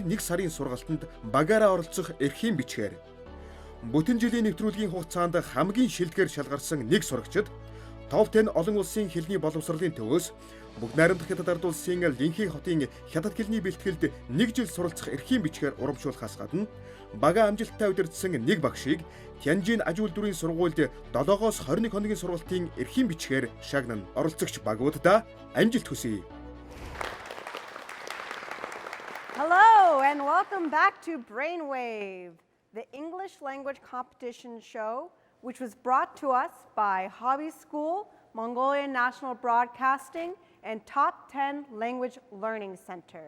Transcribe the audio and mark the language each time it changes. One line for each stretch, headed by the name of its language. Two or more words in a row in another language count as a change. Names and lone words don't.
Mongolian: 1 сарын сургалтанд багаараа оролцох эрхийн бичгээр бүтэн жилийн нэвтрүүлгийн хугацаанд хамгийн шилдгээр шалгарсан нэг сурагчид топ 10 олон улсын хэлний боловсролын төвөөс бүгд найрамдах Хятад ард улсын Линхи хотын хятад хэлний бэлтгэлд 1 жил суралцах эрхийн бичгээр урамшуулахаас гадна бага амжилттай удирдсан нэг багшийг Тянжин аж үйлдвэрийн сургуульд 7-оос 21 хоногийн сургалтын эрхийн бичгээр шагнан оролцогч багуудаа амжилт хүсье.
English: Hello and welcome back to Brainwave, the English language competition show, which was brought to us by Hobby School, Mongolian National Broadcasting, and Top 10 Language Learning Center.